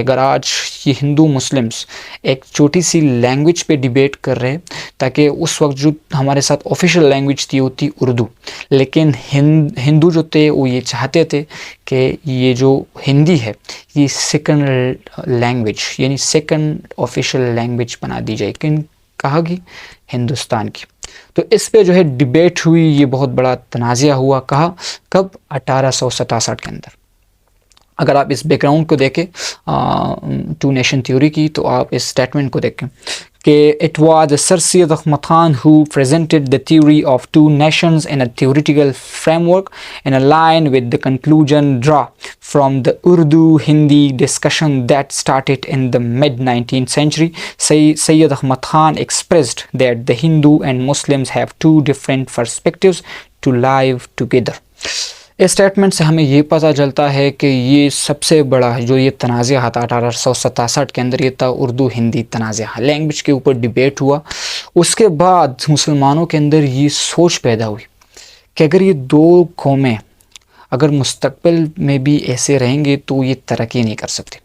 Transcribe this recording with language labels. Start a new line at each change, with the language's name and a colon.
Urdu: اگر آج یہ ہندو مسلمس ایک چھوٹی سی لینگویج پہ ڈیبیٹ کر رہے، تاکہ اس وقت جو ہمارے ساتھ آفیشیل لینگویج تھی وہ تھی اردو، لیکن ہندو جو تھے وہ یہ چاہتے تھے کہ یہ جو ہندی ہے یہ سیکنڈ لینگویج یعنی سیکنڈ آفیشیل لینگویج بنا دی جائے. کہا گی ہندوستان کی. تو اس پہ جو ہے ڈیبیٹ ہوئی، یہ بہت بڑا تنازعہ ہوا. کہا کب؟ 1867 کے اندر. اگر آپ اس بیک گراؤنڈ کو دیکھیں ٹو نیشن تھیوری کی، تو آپ اس سٹیٹمنٹ کو دیکھیں کہ it was sir Syed Ahmad Khan
English: who presented the theory of two nations in a theoretical framework in a line with the conclusion draw from the Urdu-Hindi discussion that started in the mid-19th century. Sayyid Ahmad Khan expressed that the Hindu and Muslims have two different perspectives to live together.
Urdu: اس statement سے ہمیں یہ پتہ چلتا ہے کہ یہ سب سے بڑا جو یہ تنازعہ تھا 1867 کے اندر، یہ تھا اردو ہندی تنازعہ. لینگویج کے اوپر ڈیبیٹ ہوا. اس کے بعد مسلمانوں کے اندر یہ سوچ پیدا ہوئی کہ اگر یہ دو قومیں اگر مستقبل میں بھی ایسے رہیں گے تو یہ ترقی نہیں کر سکتے.